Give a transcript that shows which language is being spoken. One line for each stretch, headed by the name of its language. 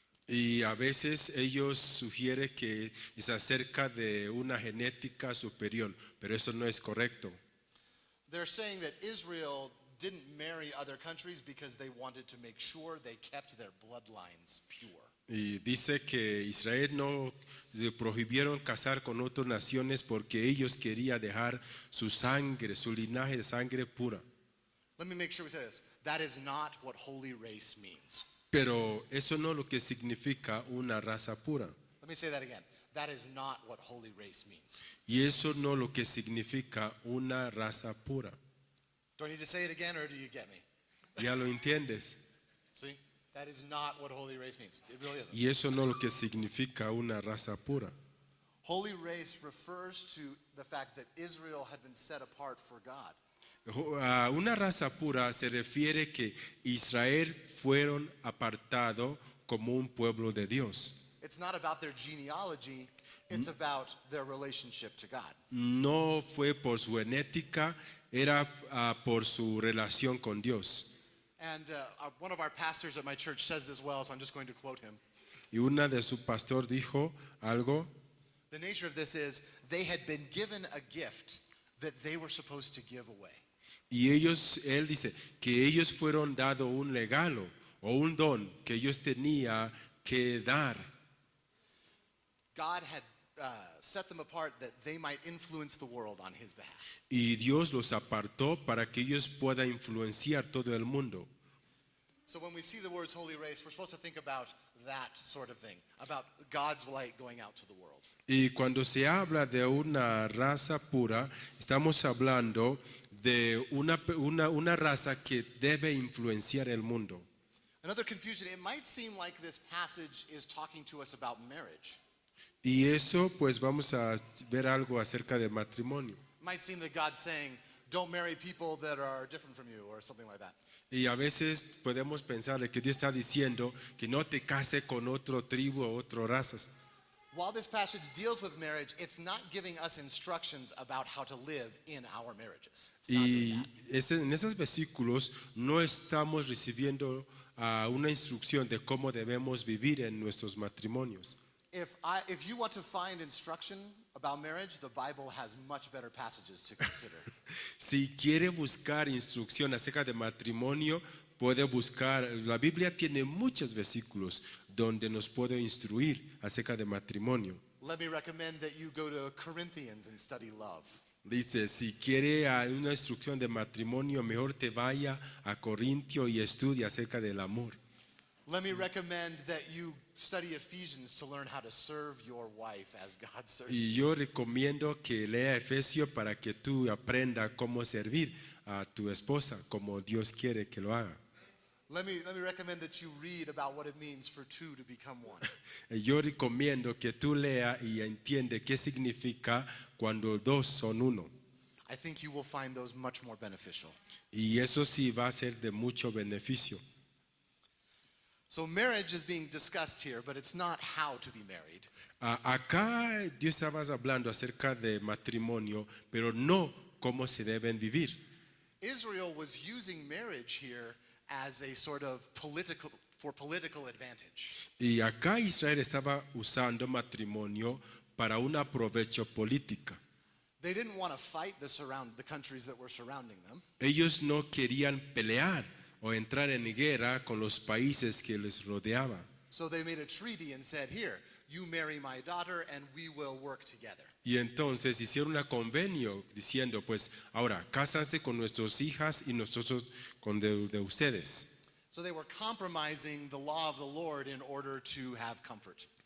Spanish: Y a veces ellos sugieren que es acerca de una genética superior, pero eso no es correcto.
English: They're saying that Israel didn't marry other countries because they wanted to make sure they kept their bloodlines pure.
Spanish: Y dice que Israel no se prohibieron casar con otras naciones porque ellos querían dejar su sangre, su linaje de sangre pura.
English: Let me make sure we say this. That is not what holy race means.
Spanish: Pero eso no es lo que significa una raza pura.
English: Let me say that again. That is not what holy race means.
Spanish: Y eso no es lo que significa una raza pura.
English: Do I need to say it again or do you get me?
Spanish: ¿Ya lo entiendes?
English: See? That is not what holy race means. It really isn't.
Spanish: Y eso no es lo que significa una raza pura.
English: Holy race refers to the fact that Israel had been set apart for God.
Spanish: Una raza pura se refiere que Israel fueron apartado como un pueblo de Dios.
English: It's not about their genealogy, it's about their relationship to God.
Spanish: No fue por su genética, era por su relación con Dios.
English: And one of our pastors at my church says this well, so I'm just going to quote him.
Spanish: Y una de su pastor dijo algo.
English: The nature of this is they had been given a gift that they were supposed to give away.
Spanish: Y él dice que ellos fueron dado un regalo o un don que ellos tenían que dar.
English: God had set them apart that they might influence the world on his behalf.
Spanish: Y Dios los apartó para que ellos puedan influenciar todo el mundo.
English: So when we see the words holy race, we're supposed to think about that sort of thing, about God's light going out to the world.
Spanish: Y cuando se habla de una raza pura, estamos hablando de una raza que debe influenciar el mundo.
English: Another confusion, it might seem like this passage is talking to us about marriage.
Spanish: Y eso pues vamos a ver algo acerca del matrimonio.
English: It might seem that God's saying, don't marry people that are different from you or something like that.
Spanish: Y a veces podemos pensar de que Dios está diciendo que no te cases con otro tribu o otras razas.
English: While this passage deals with marriage, it's not giving us instructions about how to live in our marriages. It's not doing
Spanish: Y
English: that.
Spanish: en esos versículos no estamos recibiendo una instrucción de cómo debemos vivir en nuestros matrimonios.
English: if you want to find instruction about marriage, the Bible has much better passages to consider.
Spanish: Si quiere buscar instrucción acerca de matrimonio, puede buscar, la Biblia tiene muchos versículos donde nos puede instruir acerca de matrimonio.
English: Let me recommend that you go to Corinthians and study love.
Spanish: Dice, si quiere una instrucción de matrimonio, mejor te vaya a Corintio y estudie acerca del amor.
English: Let me recommend that you study Ephesians to learn how to serve your wife as God serves
Spanish: Y
English: you.
Spanish: yo recomiendo que lea Efesios para que tú aprenda cómo servir a tu esposa como Dios quiere que lo haga.
English: Let me recommend that you read about what it means for two to become one.
Spanish: Yo recomiendo que tú leas y entiendas qué significa cuando dos son uno.
English: I think you will find those much more beneficial.
Spanish: Y eso sí va a ser de mucho beneficio.
English: So marriage is being discussed here, but it's not how to be married.
Spanish: Acá Dios estaba hablando acerca de matrimonio, pero no cómo se deben vivir.
English: Israel was using marriage here as a sort of political advantage.
Spanish: Y acá Israel estaba usando matrimonio para un aprovecho político.
English: They didn't want to fight the countries that were surrounding them.
Spanish: Ellos no querían pelear o entrar en guerra con los países que les rodeaban.
English: So they made a treaty and said, here, you marry my daughter and we will work together.
Spanish: Y entonces hicieron un convenio diciendo, pues ahora, cásanse con nuestras hijas y nosotros con de ustedes.
English: So they were compromising the law of the Lord in order to have comfort.